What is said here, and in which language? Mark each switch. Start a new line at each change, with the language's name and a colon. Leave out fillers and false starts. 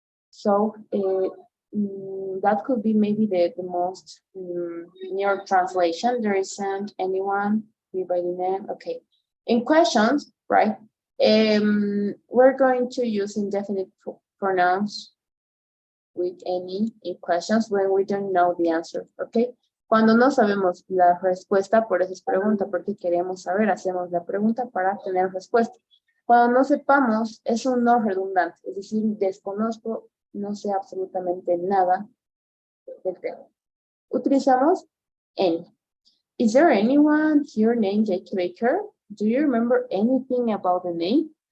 English: So that could be maybe the most near translation. There isn't anyone, by the name, okay. In questions, right, we're going to use indefinite pronouns with any in questions when we don't know the answer, okay?
Spanish: Cuando no sabemos la respuesta, por eso es pregunta, porque queremos saber, hacemos la pregunta para tener respuesta. Cuando no sepamos, es un no redundante, es decir, desconozco, no sé absolutamente nada del tema. Utilizamos any.
English: Is there anyone here named Jake Baker? Do you remember anything about the name?